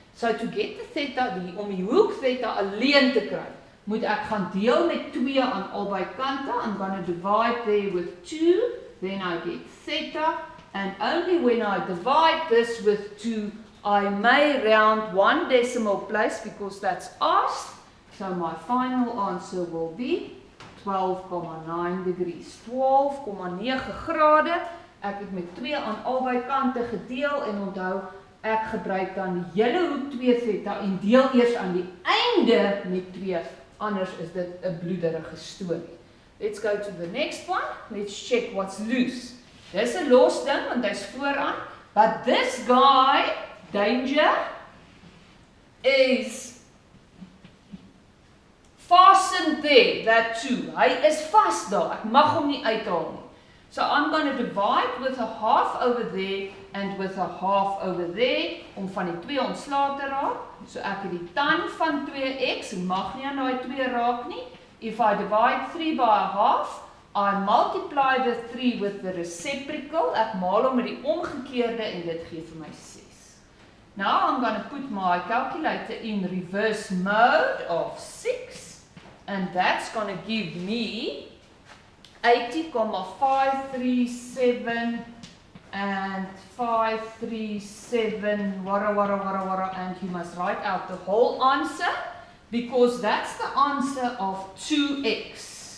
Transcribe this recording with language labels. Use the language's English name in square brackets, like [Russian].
[English] So to get the theta, [Afrikaans] om die hoek theta alleen te kry, moet ek gaan deel met 2 aan albei kante. [English] I'm going to divide there with 2, then I get theta, and only when I divide this with 2, I may round 1 decimal place because that's asked. So my final answer will be 12,9 degrees. [Afrikaans] 12,9 grade. Ek het met 2 aan albei kante gedeel en onthou, ek gebruik dan die hele hoek 2 theta en deel eers aan die einde met 2. Anders is dit 'n bloederige storie. [English] Let's go to the next one. Let's check what's loose. [Afrikaans] Dis 'n los ding want hy's vooraan, [English] but this guy, danger, is fastened there, that too. [Afrikaans] Hy is vas daar. Ek mag hom nie uithaal nie. [English] So I'm going to divide with a half over there and with a half over there [Afrikaans] om van die 2 ontslae te raak. So ek het die tan van 2x, mag nie aan daai 2 raak nie. [English] If I divide 3 by a half, I multiply the 3 with the reciprocal. [Afrikaans] Ek maal hom met die omgekeerde en dit gee vir my 6. [English] Now I'm going to put my calculator in reverse mode of 6, and that's going to give me 80,537 and 537 wara, and you must write out the whole answer because that's the answer of 2x.